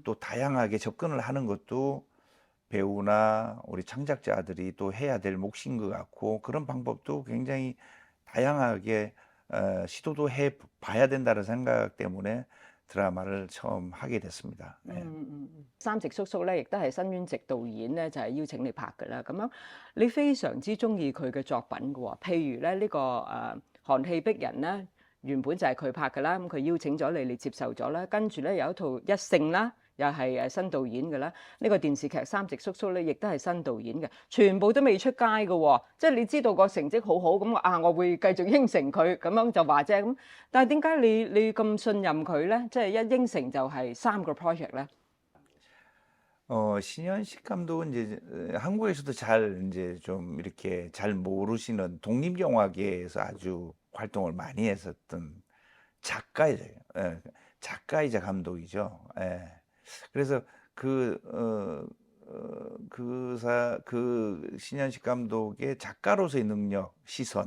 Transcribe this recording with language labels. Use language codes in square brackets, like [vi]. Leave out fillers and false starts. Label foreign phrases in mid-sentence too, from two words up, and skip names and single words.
[ko] 또 다양하게 접근을 하는 것도 배우나 우리 창작자들이 또 해야 될 몫인 것 같고 그런 방법도 굉장히 다양하게 시도도 해 봐야 된다는 생각 때문에 드라마를 처음 하게 됐습니다. 예. [yue] 三直叔叔咧，亦都係新淵植導演咧，就係、邀請你拍㗎啦。咁樣你非常之中意佢嘅作品嘅喎，譬如咧呢、個寒氣逼人咧，原本就係佢拍㗎啦，咁佢邀請咗你，你接受咗啦。跟住咧有一套一勝啦，又係新導演㗎啦。呢、個電視劇三直叔叔咧，亦都係新導演嘅，全部都未出街嘅喎。即係你知道個成績好好，咁我會繼續應承佢，咁樣就話啫。咁但係點解你咁信任佢咧？即係一應承就係3個 project 咧？ [ko] 신현식 감독은 이제 한국에서도 잘 이제 좀 이렇게 잘 모르시는 독립영화계에서 아주 활동을 많이 했었던 작가이죠. 예. 작가이자 감독이죠. 예. 그래서 신현식 감독의 작가로서의 능력, 시선,